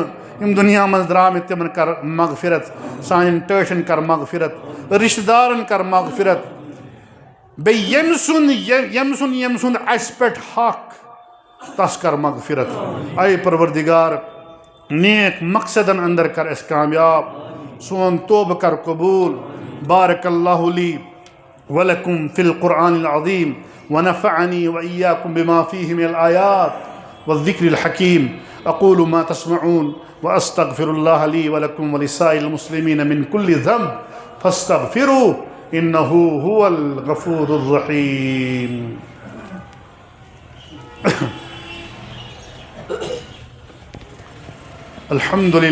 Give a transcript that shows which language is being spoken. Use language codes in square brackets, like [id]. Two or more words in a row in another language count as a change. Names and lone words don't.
[ks] دنیا من درامت تمن کر مغفرت سائن ٹٲٹھن کر مغفرت رشتہ دارن کر مغفرت بیٚیہِ یم سُنٛد اَسہِ پٮ۪ٹھ حق تس کر مغفرت اے پروردگار نیک مقصدن اندر کر اس کامیاب سون توبہ کر قبول [ar] بارک اللہ لی ولکم فی القرآن العظیم ونفعنی وإیاکم بما فیہ من الآیات والذکر الحکیم اقول ما تسمعون واستغفر اللہ لی ولکم ولسائر المسلمین من کل ذنب فاستغفروه انه هو الغفور الرحیم الحمد